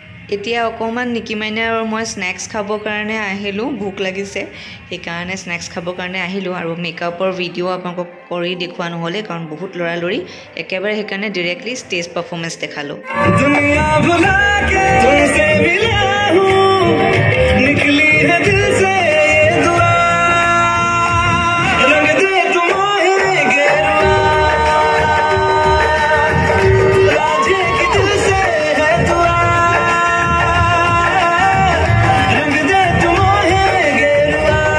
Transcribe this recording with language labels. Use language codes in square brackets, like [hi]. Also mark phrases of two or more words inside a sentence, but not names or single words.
[as] এতিয়া অকণমান নিকি মাইনা আৰু মই স্নেক্স খাবৰ কাৰণে আহিলোঁ ভোক লাগিছে সেইকাৰণে স্নেক্স খাবৰ কাৰণে আহিলোঁ আৰু মেকআপৰ ভিডিঅ' আপোনালোকক কৰি দেখুওৱা নহ'লে কাৰণ বহুত লৰালৰি একেবাৰে সেইকাৰণে [en] directly stage performance [as] দেখালোঁ [hi] दुनिया भुला के तुमसे मिला हूँ निकली है दिल से ये दुआ रंग दे तुम्हें गेरुआ राजे की दिल से है दुआ रंग दे तुम्हें गेरुआ